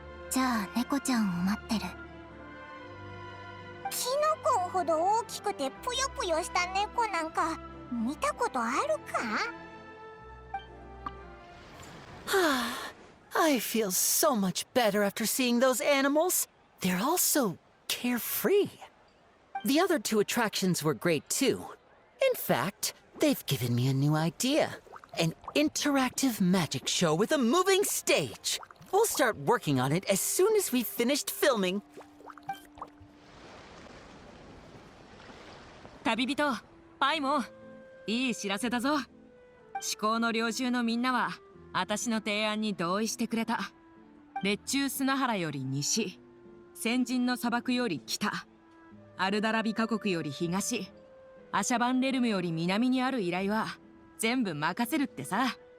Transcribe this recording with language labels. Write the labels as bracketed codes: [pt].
[ja] じゃあ猫ちゃんを待ってる。キノコほど大きくてぷよぷよした猫なんか見たことあるか？ [en] I feel so much better after seeing those animals. They're all so carefree. The other two attractions were great too. In fact, they've given me a new idea. An interactive magic show with a moving stage. We'll start working on it as soon as we've finished filming. [ja] 旅人パイモン、いい知らせだぞ。思考の領袖のみんなは私の提案に同意してくれた。列中砂原より西、先人の砂漠より北、アルダラビカ国より東、アシャバンレルムより南にある依頼は全部任せるってさ。